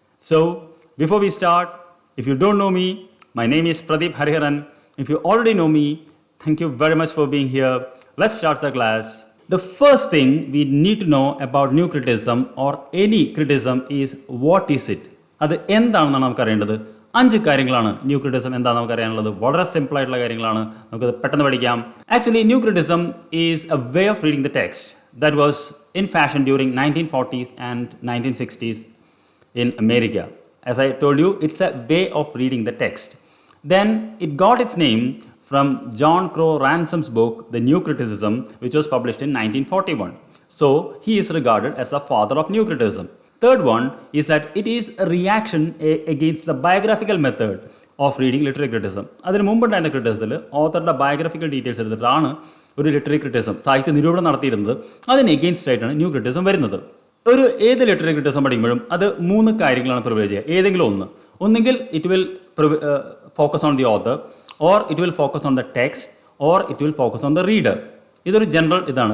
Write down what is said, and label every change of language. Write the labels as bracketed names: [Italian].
[English] So, before we start, if you don't know me, my name is Pradeep Hariharan. If you already know me, thank you very much for being here. Let's start the class. The first thing we need to know about new criticism or any criticism is what is it? [Malayalam] അത് എന്താണെന്നാണ് നമുക്കറിയേണ്ടത്. 5 കാര്യങ്ങളാണ് new criticism എന്താണെന്ന് നമുക്കറിയാനുള്ളത്. വളരെ simple ആയിട്ടുള്ള കാര്യങ്ങളാണ്, നമുക്ക് പെട്ടെന്ന് പഠിക്കാം. [English] Actually new criticism is a way of reading the text that was in fashion during 1940s and 1960s in America. As I told you, it's a way of reading the text. Then it got its name from John Crowe Ransom's book, The New Criticism, which was published in 1941. So he is regarded as the father of New Criticism. Third one is that it is a reaction against the biographical method of reading literary criticism. [Malayalam] അതിന് മുമ്പുണ്ടായിരുന്ന ക്രിറ്റിസിസത്തിൽ ഓത്തറുടെ biographical details എടുത്തിട്ടാണ് ഒരു literary criticism സാഹിത്യ നിരൂപണം നടത്തിയിരുന്നത്. അതിന് against ആയിട്ടാണ് new criticism വരുന്നത്. ഏത് ലിറ്റററി ക്രിറ്റിസം പഠിക്കുമ്പോഴും അത് 3 കാര്യങ്ങളാണ് പ്രിവിലേജ് ചെയ്യുക. ഏതെങ്കിലും ഒന്നെങ്കിൽ [English] It will focus on the author, or it will focus on the text, or it will focus on the reader. [Malayalam] ഇതൊരു ജനറൽ ഇതാണ്.